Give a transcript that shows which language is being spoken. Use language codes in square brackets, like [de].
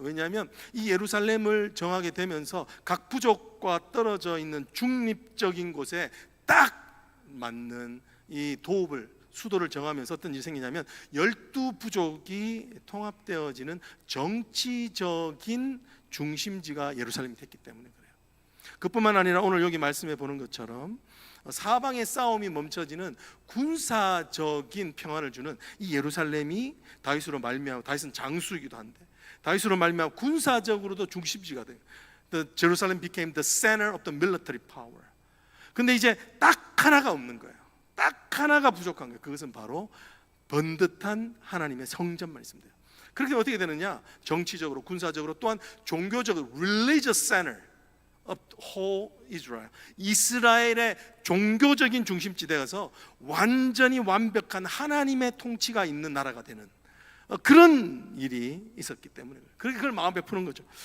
[ko] 왜냐하면 이 예루살렘을 정하게 되면서 각 부족과 떨어져 있는 중립적인 곳에 딱 맞는 이 수도를 정하면서 어떤 일이 생기냐면 12부족이 통합되어지는 정치적인 중심지가 예루살렘이 됐기 때문에 그래요. 그뿐만 아니라 오늘 여기 말씀해 보는 것처럼 사방의 싸움이 멈춰지는 군사적인 평안을 주는 이 예루살렘이 다윗으로 말미암아, 다윗은 장수이기도 한데 다윗으로 말미암아 군사적으로도 중심지가 돼요. [en] The Jerusalem became the center of the military power. [ko] 근데 이제 딱 하나가 없는 거예요. 딱 하나가 부족한 거예요. 그것은 바로 번듯한 하나님의 성전만 있으면 돼요. 그렇게 어떻게 되느냐? 정치적으로, 군사적으로, 또한 종교적으로 [en] religious center of whole Israel, [ko] 이스라엘의 종교적인 중심지대에서 완전히 완벽한 하나님의 통치가 있는 나라가 되는 그런 일이 있었기 때문에 그걸 마음에 푸는 거죠.